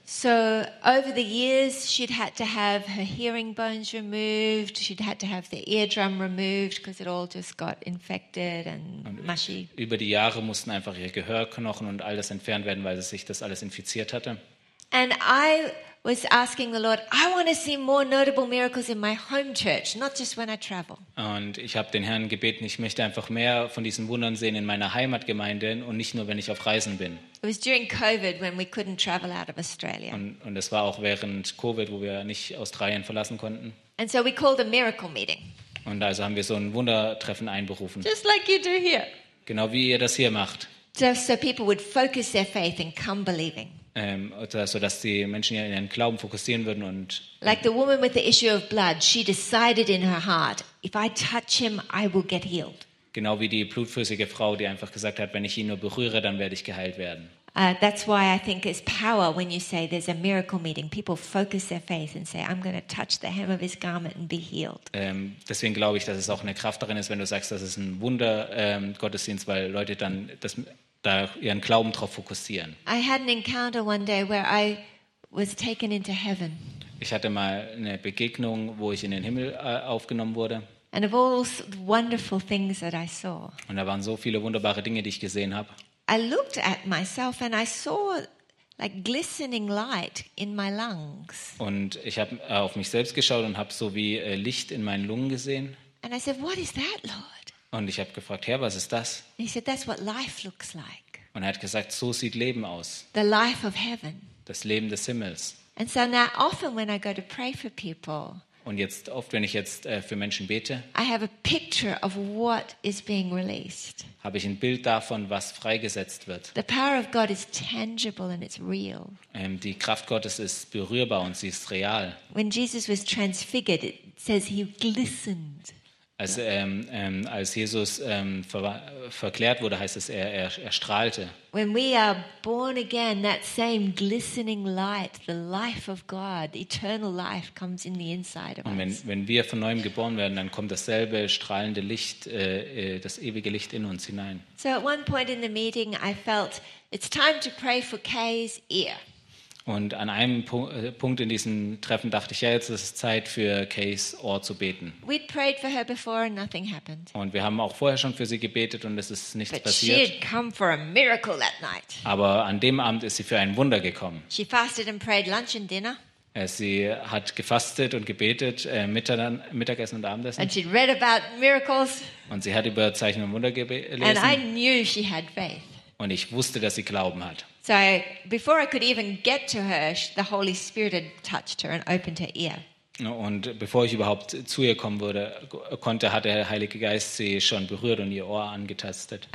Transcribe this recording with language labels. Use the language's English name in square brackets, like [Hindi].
[English] So over the years she'd had to have her hearing bones removed, she'd had to have the eardrum removed because it all just got infected and mushy. [German] Über die Jahre mussten einfach ihr Gehörknochen und all das entfernt werden, weil sich das alles infiziert hatte. [English] And I was asking the Lord, "I want to see more notable miracles in my home church, not just when I travel." [German] Und ich habe den Herrn gebeten, ich möchte einfach mehr von diesen Wundern sehen in meiner Heimatgemeinde und nicht nur, wenn ich auf Reisen bin. [English] It was during COVID when we couldn't travel out of Australia. [German] Und es war auch während COVID, wo wir nicht Australien verlassen konnten. [English] And so we called a miracle meeting. [German] Und also haben wir so ein Wundertreffen einberufen. [English] Just like you do here. [German] Genau wie ihr das hier macht. [English] Just so people would focus their faith and come believing. [German] So dass die Menschen ja ihren Glauben fokussieren würden und [English] like the woman with the issue of blood, she decided in her heart, "If I touch him, I will get healed." [German] Genau wie die blutflüssige Frau, die einfach gesagt hat, wenn ich ihn nur berühre, dann werde ich geheilt werden. [English] That's why I think it's power when you say there's a miracle meeting. People focus their faith and say, "I'm going to touch the hem of his garment and be healed." [German] Deswegen glaube ich, dass es auch eine Kraft darin ist, wenn du sagst, das ist ein Wunder Gottesdienst, weil Leute dann das da ihren Glauben drauf fokussieren. [English] I had an encounter one day where I was taken into heaven. [German] Ich hatte mal eine Begegnung, wo ich in den Himmel aufgenommen wurde. [English] And of all the wonderful things that I saw. [German] Und da waren so viele wunderbare Dinge, die ich gesehen habe. [English] I looked at myself and I saw like glistening light in my lungs. [German] Und ich habe auf mich selbst geschaut und habe so wie Licht in meinen Lungen gesehen. [English] And I said, "What is that, Lord?" [German] Und ich habe gefragt, Herr, was ist das? [English] He said, "That's what life looks like." [German] Und er hat gesagt, so sieht Leben aus. [English] The life of heaven. [German] Das Leben des Himmels. [English] And so now often when I go to pray for people, [German] und jetzt oft, wenn ich jetzt für Menschen bete, [English] I have a picture of what is being released. [German] Habe ich ein Bild davon, was freigesetzt wird. [English] The power of God is tangible and it's real. [German] Die Kraft Gottes ist berührbar und sie ist real. [English] When Jesus was transfigured, it says he glistened. [German] Als Jesus verklärt wurde, heißt es, er strahlte. [English] When we are born again, that same glistening light, the life of God, eternal life comes in the inside of us. [German] Und wenn wir von neuem geboren werden, dann kommt dasselbe strahlende Licht, das ewige Licht in uns hinein. [English] So at one point in the meeting, I felt it's time to pray for Kay's ear. [German] Und an einem Punkt in diesem Treffen dachte ich, ja, jetzt ist es Zeit für Kays Ohr zu beten. [English] We'd prayed for her before and nothing happened. [German] Und wir haben auch vorher schon für sie gebetet und es ist nichts passiert. [English] But she'd come for a miracle that night. [German] Aber an dem Abend ist sie für ein Wunder gekommen. [English] She fasted and prayed lunch and dinner. [German] Sie hat gefastet und gebetet, Mittagessen und Abendessen. [English] And she'd read about miracles. [German] Und sie hat über Zeichen und Wunder gelesen. [English] And I knew she had faith. [German] Und ich wusste, dass sie Glauben hat. [English] So before I could even get to her, the Holy Spirit had touched her and opened her ear. [German] Und bevor ich überhaupt zu ihr kommen würde, konnte, hat der Heilige Geist sie schon berührt und ihr Ohr angetastet.